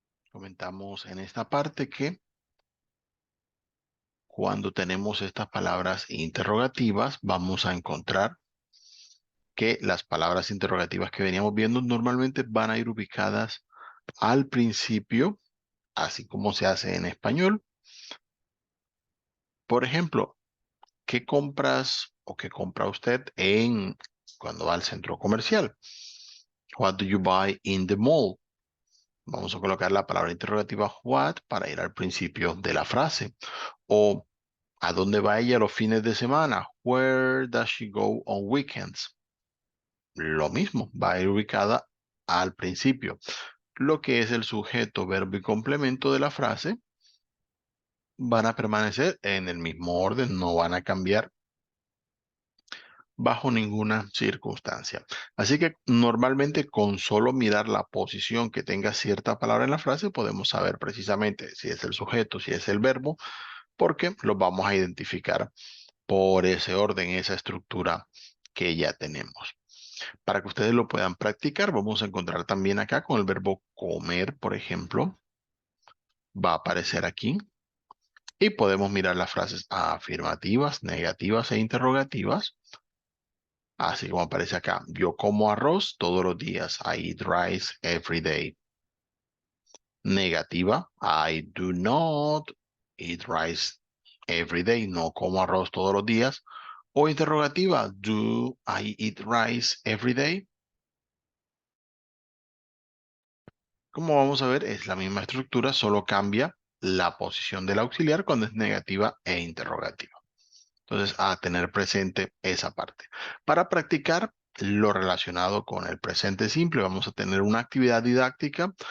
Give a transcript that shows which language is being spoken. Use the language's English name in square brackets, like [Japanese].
[Spanish] Comentamos en esta parte que cuando tenemos estas palabras interrogativas, vamos a encontrar que las palabras interrogativas que veníamos viendo normalmente van a ir ubicadas al principio, así como se hace en español. Por ejemplo, ¿qué compras o qué compra usted cuando va al centro comercial? [English] What do you buy in the mall? [Spanish] Vamos a colocar la palabra interrogativa what para ir al principio de la frase. O ¿a dónde va ella los fines de semana? [English] Where does she go on weekends? [Spanish] Lo mismo, va a ir ubicada al principio. Lo que es el sujeto, verbo y complemento de la frase van a permanecer en el mismo orden, no van a cambiar bajo ninguna circunstancia. Así que normalmente con solo mirar la posición que tenga cierta palabra en la frase podemos saber precisamente si es el sujeto, si es el verbo, porque los vamos a identificar por ese orden, esa estructura que ya tenemos. Para que ustedes lo puedan practicar, vamos a encontrar también acá con el verbo comer, por ejemplo, va a aparecer aquí. Y podemos mirar las frases afirmativas, negativas e interrogativas, así como aparece acá. Yo como arroz todos los días. [English] I eat rice every day. Negativa, I do not eat rice every day. [Spanish] No como arroz todos los días. O interrogativa, [English] do I eat rice every day? [Spanish] Como vamos a ver, es la misma estructura, solo cambia la posición del auxiliar cuando es negativa e interrogativa. Entonces, a tener presente esa parte. Para practicar lo relacionado con el presente simple, vamos a tener una actividad didáctica.